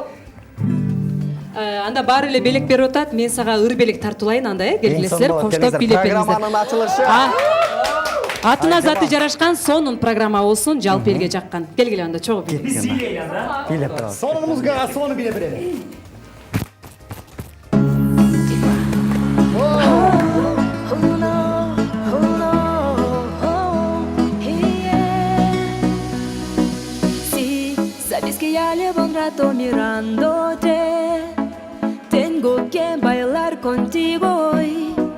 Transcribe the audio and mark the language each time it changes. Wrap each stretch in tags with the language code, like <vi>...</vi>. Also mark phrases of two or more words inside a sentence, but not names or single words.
<ky>Анда баары эле белек берип атат. Мен сага ыр белек тартуулайын анда, келгилесиздер, коштоп бийлеп бериңиздер. Программанын ачылышы. Атына заты жарашкан сонун программа болсун, жалпы элге жаккан. Келгиле анда чогуу бийлеп. Биз бийлейли анда. Бийлеп беребиз. Сонун музыкага сону биле берели.</ky> <es>Ya llevo un rato mirándote, tengo que bailar contigo hoy.</es>